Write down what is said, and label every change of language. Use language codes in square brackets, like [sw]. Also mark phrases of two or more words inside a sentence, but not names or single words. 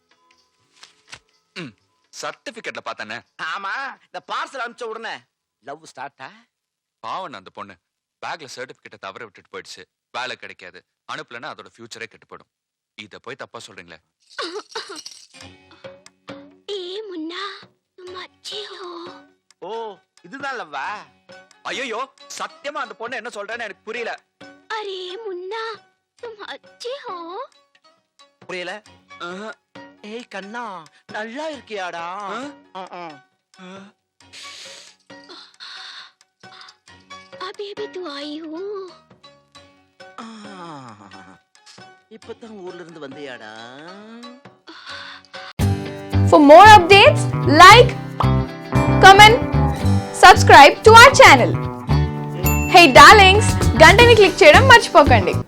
[ta] சர்டிபிகேட்ல பார்த்தேனே. ஆமா, இந்த பார்சல் அனுப்பிச்ச உடனே லவ் ஸ்டார்ட்டா? பாவன் அந்த பொண்ணு பேக்ல சர்டிபிகேட்டை தவற விட்டுட்டு போயிடுச்சு, வேலை கிடைக்காது, அனுப்பலன்னா அதோட ஃபியூச்சரே கெட்டுப்படும். இத போய் தப்பா சொல்றீங்களே. ஏ முன்னா, [hi] तुम अच्छे हो. [ta] ஓ, இதுதான் லவ்வா? ஐயோ, சத்தியமா அந்த பொண்ணு என்ன சொல்றேன்னு எனக்கு புரியல. [hi] अरे मुन्ना, तुम अच्छे हो. [ta] புரியல? ஏய் கண்ணா, நல்லா இருக்கியாடா? [hi] अभी अभी तो आई हूँ. [ta] இப்பதான் ஊர்ல இருந்து வந்தியாடா? [en] For more updates, like, comment, subscribe to our channel. Hey darlings, [te] గంటని click చేయడం మర్చిపోకండి.